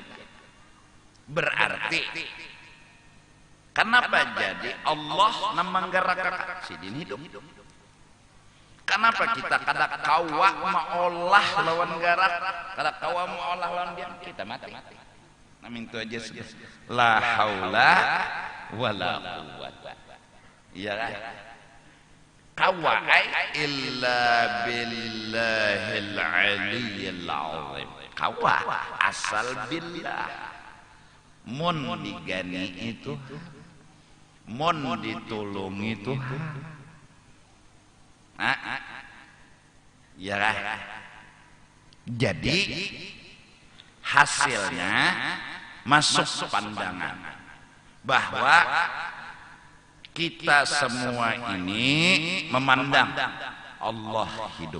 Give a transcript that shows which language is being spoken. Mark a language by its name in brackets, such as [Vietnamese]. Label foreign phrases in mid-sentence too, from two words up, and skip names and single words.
[Banjar] Berarti kenapa jadi Allah nang manggarak sidin hidup? Kenapa kita kada kawa maolah lawan garak, kada kawa maolah lawan diam, kita mati. Namin itu aja sudah. [Arabic] لا حول ولا قوة. [Banjar] Iya kan? [Arabic] Kawa إلا بالله العلي العظيم. [Banjar] Kawa asal billah. Mun digani itu, mun ditolong itu. Ya kan? Jadi hasilnya masuk pandangan bahwa kita semua ini memandang Allah hidup.